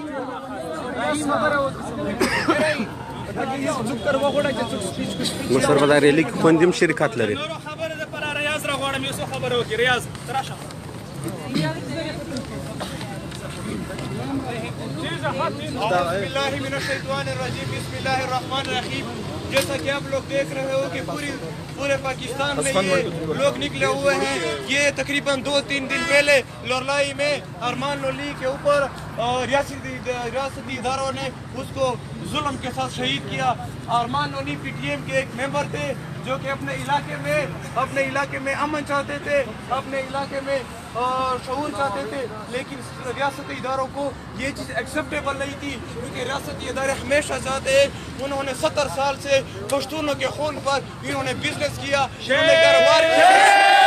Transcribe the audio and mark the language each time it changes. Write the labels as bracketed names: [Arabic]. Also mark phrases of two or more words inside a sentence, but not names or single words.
[Pashto] مشر په دا ریلی کې خوندیم شرکت لري ریاض را غواړم یو څه خبره وکړي ریاض تراشه [Arabic] بسم اللہ من الشیطان الرجیم بسم اللہ الرحمن الرحیم [Urdu] جیسا کہ آپ لوگ دیکھ رہے ہو کہ پورے پاکستان میں یہ لوگ نکلے ہوئے ہیں یہ تقریباً 2-3 دن پہلے لورائی میں ارمان لولی کے اوپر ریاستی اداروں نے اس کو ظلم کے ساتھ شہید کیا ارمان لولی پی ٹی ایم کے ایک ممبر تھے جو کہ اپنے علاقے میں امن چاہتے تھے اپنے علاقے میں شعور چاہتے تھے لیکن ریاستی اداروں کو یہ چیز ایکسیپٹیبل نہیں تھی کیونکہ ریاستی ادارے ہمیشہ چاہتے ہیں انہوں نے 70 سال سے پشتونوں کے خون پر انہوں نے بزنس کیا انہوں نے کاروبار کیا